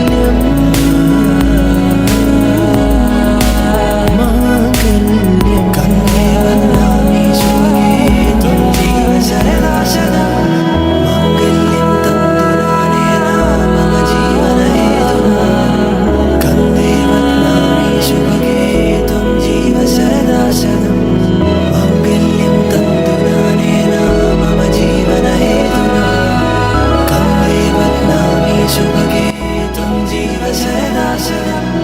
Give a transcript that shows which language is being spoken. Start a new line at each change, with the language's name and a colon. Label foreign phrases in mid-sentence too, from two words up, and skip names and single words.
Sanskrit: മാംഗല്യം കണ്ടേ വന്നാമി ശുഭഗേ ത്വം ജീവ സരദാ സദാ മാംഗല്യം തന്തുനാനേന മമ ജീവനഹേതുനാ കन्दे बध्नामि शुभगे त्वं जीव सदा सदा माङ्गल्यं तन्तुनानेन मम जीवनहेतुना कन्दे बध्नामि शुभगे त्वं जीव सदा सदा